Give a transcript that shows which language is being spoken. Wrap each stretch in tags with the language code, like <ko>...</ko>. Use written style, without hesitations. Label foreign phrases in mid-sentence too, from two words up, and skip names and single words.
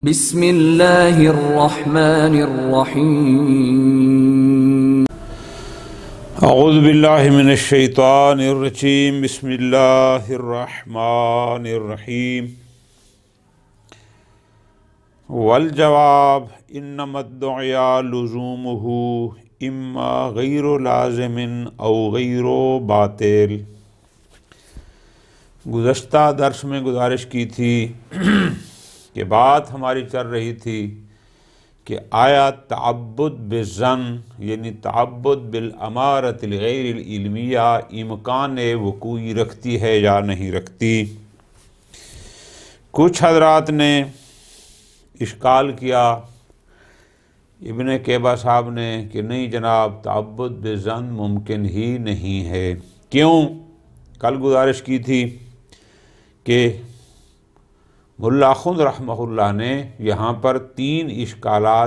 <ar>بسم اللہ الرحمن الرحیم اعوذ باللہ من الشیطان الرجیم بسم اللہ الرحمن الرحیم والجواب انما الدعاء لزومه اما غیر لازم او غیر باطل۔</ar> <ur>گزشتہ درس میں گزارش کی تھی کہ بات ہماری چل رہی تھی کہ آیا</ur> <ar>تعبد بالظن</ar> <ur>یعنی</ur> <ar>تعبد بالامارۃ الغیر العلمیہ</ar> <ur>امکان وقوعی رکھتی ہے یا نہیں رکھتی۔ کچھ حضرات نے اشکال کیا ابن کیبا صاحب نے کہ نہیں جناب،</ur> <ar>تعبد بالظن</ar> <ur>ممکن ہی نہیں ہے۔ کیوں؟ کل گزارش کی تھی کہ ملا خند رحمہ اللہ نے یہاں پر 3 اشکالات</ur>